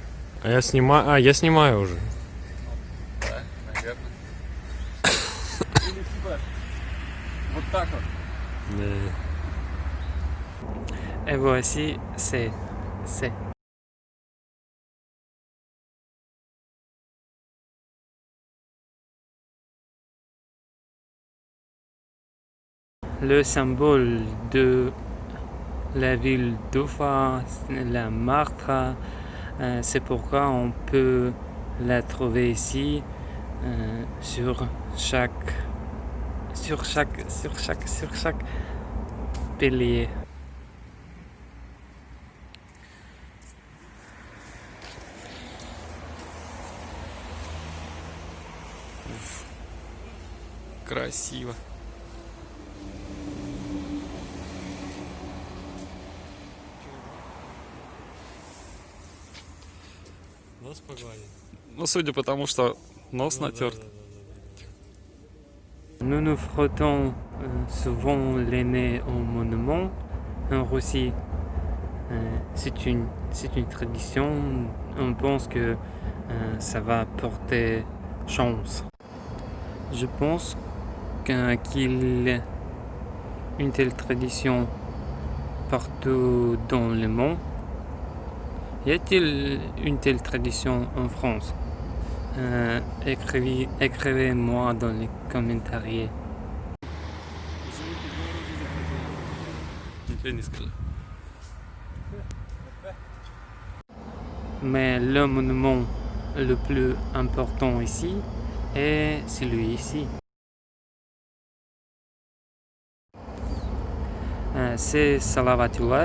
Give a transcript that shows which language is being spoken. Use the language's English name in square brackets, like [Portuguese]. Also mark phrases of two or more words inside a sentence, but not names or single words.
[Russian] Я снимаю уже. Да, наверное. Или типа вот так вот. [French] Et voici, c'est le symbole de la ville d'Ufa, la martre. C'est pourquoi on peut la trouver ici sur chaque pilier. [Russian] Красиво. Нос погладить. Ну, судя по тому, что нос натерт. [French] Nous nous frottons souvent les nez au monument. En Russie, c'est une tradition. On pense que ça va porter chance. Je pense qu'il y a une telle tradition partout dans le monde. Y a-t-il une telle tradition en France? Écrivez-moi dans les commentaires. [Russian] Ничего не скажу. [French] Mais le monument le plus important ici est celui-ci. C'est Salavat Yulaev.